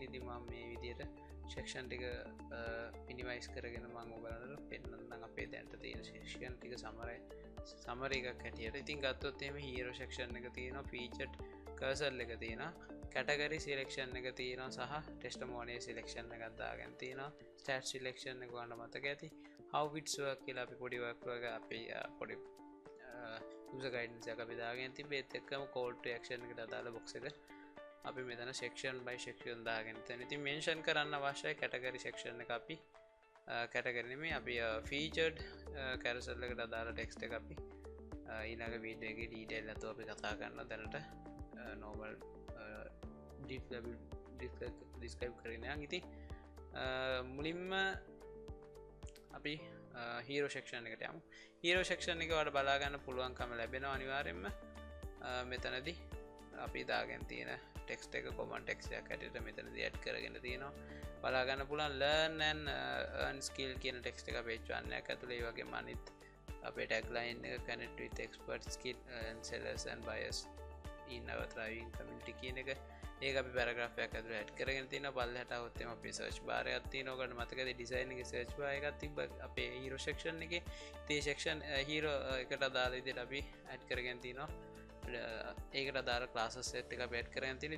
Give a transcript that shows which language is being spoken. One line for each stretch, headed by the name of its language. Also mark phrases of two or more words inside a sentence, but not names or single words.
Sinhala: ඉතින් මම මේ විදිහට සෙක්ෂන් ටික මිනිමයිස් කරගෙන මම ඔයගලන්ට පෙන්නන්නම් අපේ දැනට තියෙන සෙක්ෂන් ටික සමරි එකක් හැටියට. ඉතින් ගත්තොත් එහෙම
English: hero section
Sinhala: එක තියෙනවා,
English: featured cursor
Sinhala: එක තියෙනවා,
English: category selection
Sinhala: එක තියෙනවා සහ
English: testimonial selection
Sinhala: එකක් දාගෙන තියෙනවා.
English: stat selection
Sinhala: එක ගන්න මතක ඇති.
English: how it's work
Sinhala: කියලා අපි පොඩි work එක අපි පොඩි
English: user guidance
Sinhala: එකක් අපි දාගෙන තිබ්බේ. ඒත් එක්කම
English: call to action
Sinhala: එකට අදාළ box එක අපි මෙතන
English: section by section
Sinhala: දාගෙන තියෙනවා. ඉතින් mention කරන්න අවශ්‍යයි
English: category section
Sinhala: එක අපි category නෙමෙයි අපි
English: featured carousel
Sinhala: එකට අදාළ text එක අපි ඊළඟ වීඩියෝ එකේ detail නැතුව අපි කතා කරනවා. දැනට
English: normal describe
Sinhala: කරගෙන යන්. ඉතින් මුලින්ම අපි
English: hero section
Sinhala: එකට යමු.
English: hero section
Sinhala: එක වල බලා ගන්න පුළුවන්කම ලැබෙනවා අනිවාර්යෙන්ම. මෙතනදී අපි දාගෙන තියෙන ටෙක්ස්ට් එක
English: common text
Sinhala: එකක් හැටියට මෙතනදී ඇඩ් කරගෙන තියෙනවා. බලා ගන්න පුළුවන්
English: learn and earn skill
Sinhala: කියන ටෙක්ස්ට් එක page 1 එක ඇතුලේ. ඒ වගේම අනිත් අපේ tagline එක
English: connect with expert skill and sellers and buyers in our thriving community
Sinhala: කියන එක ඒක අපි පැරග්‍රාෆ් එකක් ඇතුලේ ඇඩ් කරගෙන තියෙනවා. පල්ලෙහාට આવොත් එම අපේ
English: search bar
Sinhala: එකක් තියෙනවා. ඔයගොල්ලෝ මතකද ඩිසයින් එකේ
English: search bar
Sinhala: එකක් තිබ්බ අපේ
English: hero section
Sinhala: එකේ. ඒ
English: section hero
Sinhala: එකට අදාළ විදිහට අපි ඇඩ් කරගෙන තියෙනවා. ඒකට අදාළ
English: classes set
Sinhala: එක අපි ඇඩ් කරගෙන තියෙනවා.